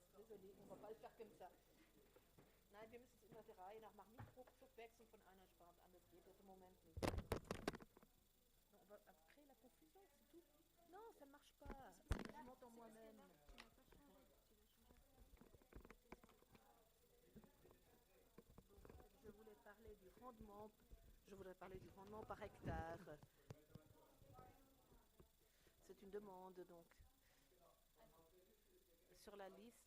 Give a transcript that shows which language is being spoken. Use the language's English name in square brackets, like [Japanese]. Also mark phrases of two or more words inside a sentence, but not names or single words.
[French] Désolée, on ne va pas le faire comme ça. [German] Nein, wir müssen es immer der Reihe nach Mikrodruck wechseln von einer Sprache, anders geht das im Moment nicht. [French] Non, on va créer la confusion, c'est tout. Non, ça ne marche pas. Je m'entends moi-même. Je voulais parler du rendement. Je voudrais parler du rendement par hectare. C'est une demande donc sur la liste.